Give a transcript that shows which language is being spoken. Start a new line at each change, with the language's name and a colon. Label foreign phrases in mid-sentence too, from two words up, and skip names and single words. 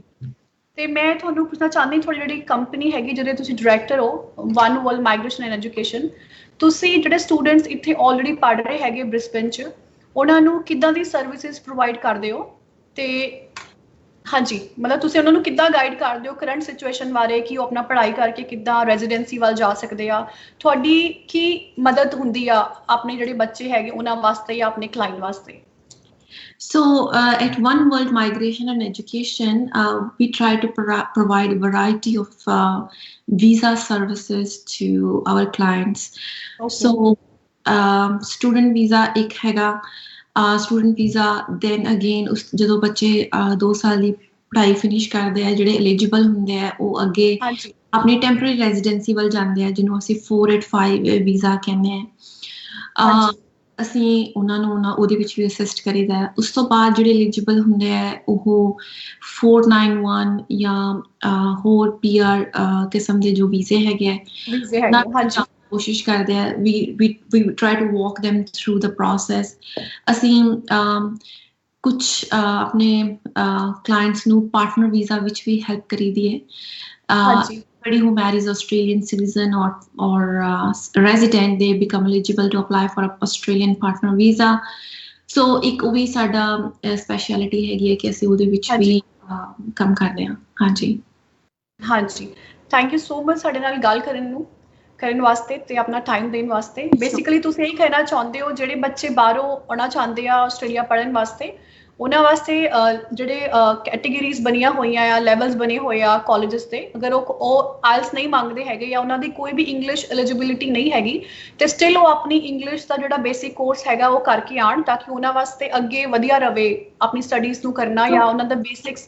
Punjabi: ਤੇ ਮੈਂ ਤੁਹਾਨੂੰ ਪੁੱਛਣਾ ਚਾਹੁੰਦੀ ਤੁਹਾਡੀ ਜਿਹੜੀ ਕੰਪਨੀ ਹੈਗੀ ਜਿਹਦੇ ਤੁਸੀਂ ਡਾਇਰੈਕਟਰ ਹੋ ਵਨ ਵਰਲਡ ਮਾਈਗ੍ਰੇਸ਼ਨ ਐਂਡ ਐਜੂਕੇਸ਼ਨ, ਤੁਸੀਂ ਜਿਹੜੇ ਸਟੂਡੈਂਟਸ ਇੱਥੇ ਆਲਰੇਡੀ ਪੜ੍ਹ ਰਹੇ ਹੈਗੇ ਬ੍ਰਿਸਬਨ 'ਚ ਉਹਨਾਂ ਨੂੰ ਕਿੱਦਾਂ ਦੀ
English: services provide
Punjabi: ਕਰਦੇ ਹੋ ਤੇ ਹਾਂਜੀ ਮਤਲਬ ਤੁਸੀਂ ਉਹਨਾਂ ਨੂੰ ਕਿੱਦਾਂ ਗਾਈਡ ਕਰਦੇ ਹੋ
English: current situation
Punjabi: ਬਾਰੇ ਕਿ ਉਹ ਆਪਣਾ ਪੜ੍ਹਾਈ ਕਰਕੇ ਕਿੱਦਾਂ ਰੈਜ਼ੀਡੈਂਸੀ ਵੱਲ ਜਾ ਸਕਦੇ ਆ, ਤੁਹਾਡੀ ਕੀ ਮਦਦ ਹੁੰਦੀ ਆ ਆਪਣੇ ਜਿਹੜੇ ਬੱਚੇ ਹੈਗੇ ਉਹਨਾਂ ਵਾਸਤੇ ਜਾਂ ਆਪਣੇ ਕਲਾਇੰਟ ਵਾਸਤੇ?
English: So at One World Migration and Education, we try to provide a variety of visa services to our clients. Okay. So student visa
Punjabi: ਇੱਕ ਹੈਗਾ,
English: student visa then again
Punjabi: ਜਦੋਂ ਬੱਚੇ 2 ਸਾਲ ਦੀ ਪੜ੍ਹਾਈ ਫਿਨਿਸ਼ ਕਰਦੇ ਆ ਜਿਹੜੇ ਐਲੀਜੀਬਲ ਹੁੰਦੇ ਆ ਉਹ ਅੱਗੇ ਆਪਣੀ
English: temporary residency
Punjabi: ਵੱਲ ਜਾਂਦੇ ਆ ਜਿਹਨੂੰ ਅਸੀਂ 485 ਵੀਜ਼ਾ ਕਹਿੰਦੇ ਆ। ਅਸੀਂ ਉਹਨਾਂ ਨੂੰ ਉਹਦੇ ਵਿੱਚ ਵੀ ਅਸਿਸਟ ਕਰੀਦਾ। ਉਸ ਤੋਂ ਬਾਅਦ ਜਿਹੜੇ ਐਲੀਜੀਬਲ ਹੁੰਦੇ ਆ ਉਹ 491 ਜਾਂ ਹੋਰ PR ਕਿਸਮ ਦੇ ਜੋ ਵੀਜ਼ੇ ਹੈਗੇ ਆ ਕੋਸ਼ਿਸ਼ ਕਰਦੇ ਆ।
English: we try to walk them through the process.
Punjabi: ਅਸੀਂ ਕੁਝ ਆਪਣੇ ਕਲਾਇੰਟਸ ਨੂੰ
English: partner visa
Punjabi: ਵਿੱਚ ਵੀ ਹੈਲਪ ਕਰੀਦੀ ਹੈ।
English: Anybody who marries Australian citizen or resident, they become eligible to apply for a Australian partner visa.
Punjabi: So ਇੱਕ ਉਹ ਵੀ ਸਾਡਾ ਸਪੈਸ਼ਲਿਟੀ ਹੈਗੀ ਹੈ ਕਿ ਅਸੀਂ ਉਹਦੇ ਵਿੱਚ ਵੀ ਕੰਮ ਕਰਦੇ ਹਾਂ। ਹਾਂਜੀ ਹਾਂਜੀ,
English: thank you so much
Punjabi: ਸਾਡੇ ਨਾਲ ਗੱਲ ਕਰਨ ਵਾਸਤੇ ਤੇ ਆਪਣਾ ਟਾਈਮ ਦੇਣ ਵਾਸਤੇ। ਬੇਸਿਕਲੀ ਤੁਸੀਂ ਇਹੀ ਕਹਿਣਾ ਚਾਹੁੰਦੇ ਹੋ ਜਿਹੜੇ ਬੱਚੇ ਬਾਹਰੋਂ ਆਉਣਾ ਚਾਹੁੰਦੇ ਆ ਆਸਟ੍ਰੇਲੀਆ ਪੜ੍ਹਨ ਵਾਸਤੇ, ਉਹਨਾਂ ਵਾਸਤੇ ਜਿਹੜੇ ਕੈਟੇਗਰੀਜ਼ ਬਣੀਆਂ ਹੋਈਆਂ ਆ, ਲੈਵਲਸ ਬਣੇ ਹੋਏ ਆ ਕਾਲਜਸ ਦੇ, ਅਗਰ ਉਹ ਆਇਲਸ ਨਹੀਂ ਮੰਗਦੇ ਹੈਗੇ ਜਾਂ ਉਹਨਾਂ ਦੀ ਕੋਈ ਵੀ
English: English eligibility
Punjabi: ਨਹੀਂ ਹੈਗੀ, ਤੇ ਸਟਿਲ ਉਹ ਆਪਣੀ ਇੰਗਲਿਸ਼ ਦਾ ਜਿਹੜਾ
English: basic course
Punjabi: ਹੈਗਾ ਉਹ ਕਰਕੇ ਆਉਣ, ਤਾਂ ਕਿ ਉਹਨਾਂ ਵਾਸਤੇ ਅੱਗੇ ਵਧੀਆ ਰਵੇ ਆਪਣੀ ਸਟੱਡੀਜ਼ ਨੂੰ ਕਰਨਾ ਜਾਂ ਉਹਨਾਂ ਦਾ ਬੇਸਿਕਸ।